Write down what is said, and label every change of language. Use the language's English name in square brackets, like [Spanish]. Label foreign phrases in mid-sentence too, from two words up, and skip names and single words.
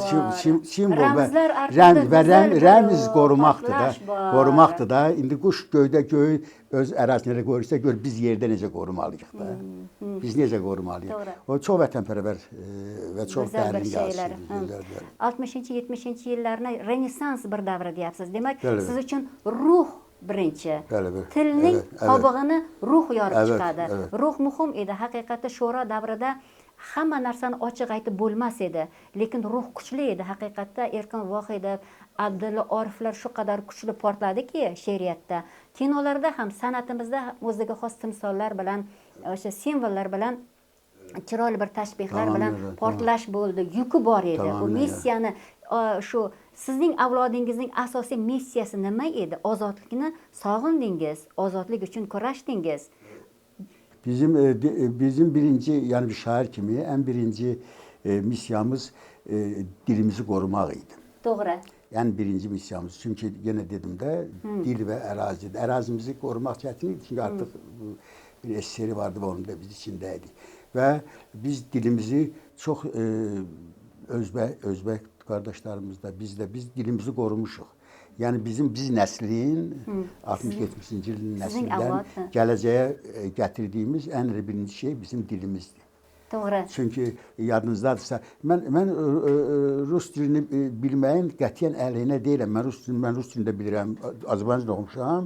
[Azerbaijani] rəmzlər artıq rəmz qorumaqdır da. İndi quş göydə öz ərazisini qoruyursa, gör biz yerdə necə qorumalıyıq da. Biz necə qorumalıyıq. O çox vətənpərvər və çox dərin yazısı. 60-cı, 70-ci illərinə Renesans bir davra deyərsiniz. [Uzbek] Demək, siz üçün ruh birinchi. Tilning qobig'ini ruh yorib chiqadi. Ruh muhim edi. Haqiqatda sho'ro davrida hamma narsani ochiq aytib bo'lmas edi. Lekin ruh kuchli edi. Haqiqatda Erkin Vohidov, Abdulla Oriflar shu qadar kuchli portladiki she'riyatda. Kinolarda ham, san'atimizda o'ziga xos timsollar bilan, o'sha simvollar bilan chiroyli bir tashbihlar Tamam, bilan evet, portlash bo'ldi, yuki bor edi. Tamam, U evet. missiyani shu sizning avlodingizning asosiy missiyasi nima edi? Ozodlikni sog'indingiz, ozodlik uchun kurashdingiz. [Turkish] Bizim birinci yani bir şair kimi en birinci misyamız dilimizi korumak idi. [Uzbek] To'g'ri. [Turkish] En birinci misyamız. Çünkü gene dedim de dil ve erazi. Erazimizi korumak çetin çünkü artık bir eseri vardı ve onun da biz içindeydi. Ve biz dilimizi çok Özbek kardeşlerimizle biz dilimizi korumuşuq. Yani biz neslin 60-70-ci ilin [Azerbaijani] neslindən gələcəyə gətirdiyimiz [Turkish] en birinci şey bizim dilimizdir. [Uzbek] To'g'ri. [Azerbaijani] Çünkü yadınızdadırsa ben Rus dilini bilməyin qətiyyən əleyhinə deyiləm. Ben Rus dilində bilirəm. Azərbaycanca oxumuşam.